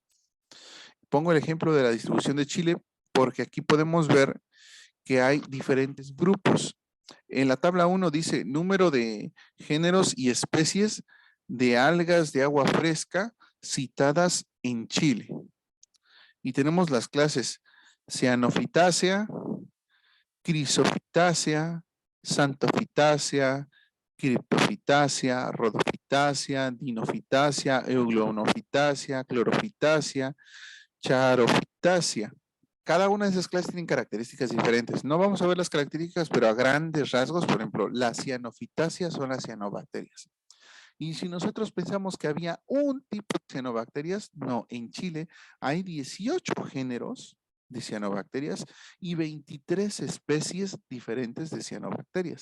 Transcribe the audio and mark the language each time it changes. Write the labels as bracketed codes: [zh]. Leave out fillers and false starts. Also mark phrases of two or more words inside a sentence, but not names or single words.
[es] Pongo el ejemplo de la distribución de Chile porque aquí podemos ver que hay diferentes grupos. En la tabla 1 dice número de géneros y especies de algas de agua fresca citadas en Chile. Y tenemos las clases Cyanophytacea, Chrysophytacea, Xanthophytacea, Cryptophytacea, Rhodophytacea, Dinophytacea, Euglonophytacea, Chlorophytacea, Charophytacea. Cada una de esas clases tienen características diferentes. No vamos a ver las características, pero a grandes rasgos, por ejemplo, las cianophytaceas son las cianobacterias. Y si nosotros pensamos que había un tipo de cianobacterias, no, en Chile hay 18 géneros de cianobacterias y 23 especies diferentes de cianobacterias.